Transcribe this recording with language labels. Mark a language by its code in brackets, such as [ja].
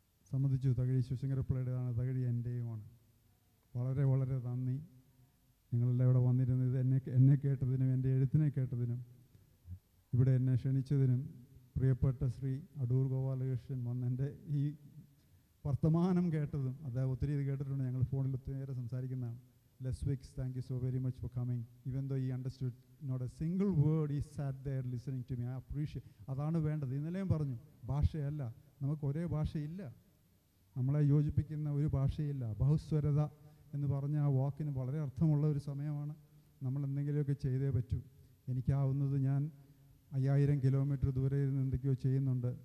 [ml] സമ്മതിച്ചു. തകഴി ശിവശങ്കരപ്പിള്ളയുടേതാണ്, തകഴി എൻ്റെയുമാണ്. വളരെ വളരെ നന്ദി. നിങ്ങളെല്ലാം ഇവിടെ വന്നിരുന്നത് എന്നെ കേട്ടതിനും എൻ്റെ എഴുത്തിനെ കേട്ടതിനും ഇവിടെ എന്നെ ക്ഷണിച്ചതിനും പ്രിയപ്പെട്ട ശ്രീ അടൂർ ഗോപാലകൃഷ്ണൻ വന്ന് എൻ്റെ ഈ വർത്തമാനം കേട്ടതും, അദ്ദേഹം ഒത്തിരി ഇത് കേട്ടിട്ടുണ്ട്, ഞങ്ങൾ ഫോണിൽ ഒത്തിരി നേരം സംസാരിക്കുന്നതാണ്. [en] Leswick's, thank you so very much for coming. Even though he understood not a single word, he sat there listening to me. I appreciate. [ml] അതാണ് വേണ്ടത്. ഇന്നലെയും പറഞ്ഞു, ഭാഷയല്ല, നമുക്ക് ഒരേ ഭാഷയില്ല, നമ്മളെ യോജിപ്പിക്കുന്ന ഒരു ഭാഷയില്ല. ബഹുസ്വരത എന്ന് പറഞ്ഞ ആ വാക്കിന് വളരെ അർത്ഥമുള്ള ഒരു സമയമാണ്. നമ്മൾ എന്തെങ്കിലുമൊക്കെ ചെയ്തേ പറ്റൂ. എനിക്കാവുന്നത് ഞാൻ 5000 കിലോമീറ്റർ ദൂരെ ഇരുന്ന് എന്തൊക്കെയോ ചെയ്യുന്നുണ്ട്.